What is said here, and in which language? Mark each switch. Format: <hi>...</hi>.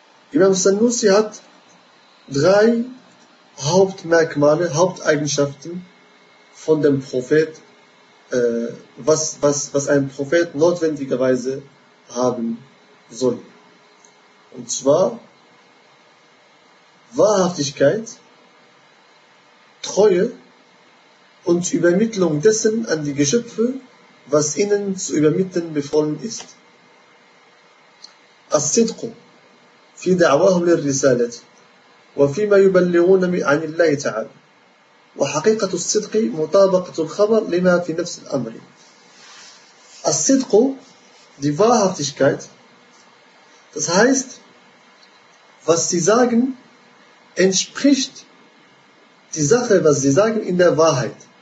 <de>Imam Sanusi hat drei Hauptmerkmale, Haupteigenschaften von dem Prophet, was ein Prophet notwendigerweise haben soll. Und zwar Wahrhaftigkeit, Treue und Übermittlung dessen an die Geschöpfe, was ihnen zu übermitteln befohlen ist.</de> <ar>الصدق في دعواهم للرسالة وفيما يبلغون عن الله تعالى وحقيقة الصدق مطابقة الخبر لما في نفس الأمر.</ar> <de>الصدق, die Wahrhaftigkeit, das heißt, was sie sagen, entspricht die Sache, was sie sagen, in der Wahrheit.</de>